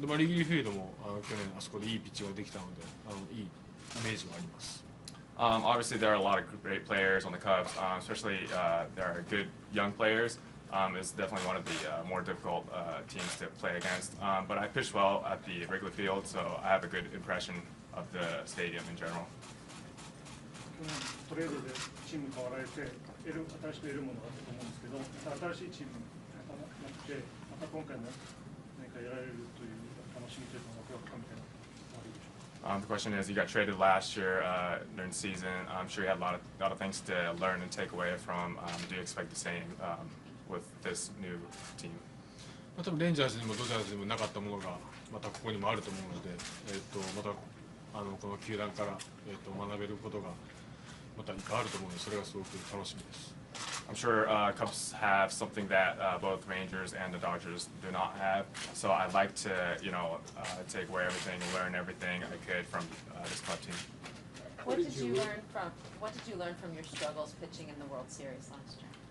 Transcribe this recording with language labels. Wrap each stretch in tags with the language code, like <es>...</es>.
<ja>で、リグリーフィールドも去年あそこでいいピッチングができたので、いいイメージはあります。</ja> <en>Obviously, there are a lot of great players on the Cubs, especially there are good young players. is definitely one of the more difficult teams to play against. But I pitched well at the Wrigley Field, so I have a good impression of the stadium in general.</en> <ja>去年トレードでチーム変わられて新しく得るものがあったと思うんですけど、また新しいチームなくて、また今回も何かやられるという楽しみというかワクワク感みたいなのがあるでしょうか。</ja> <en>The question is, you got traded last year during the season. I'm sure you had a lot of things to learn and take away from. Do you expect the same with this new team?</en> <ja>多分レンジャーズにもドジャーズにもなかったものがまたここにもあると思うので、またこの球団から、学べることがまたいっぱいあると思うので、それがすごく楽しみです。</ja> <en>I'm sure Cubs have something that both Rangers and the Dodgers do not have. So I'd like to, take away everything, learn everything I could from this club team. What did you learn from your struggles pitching in the World Series last year?</en>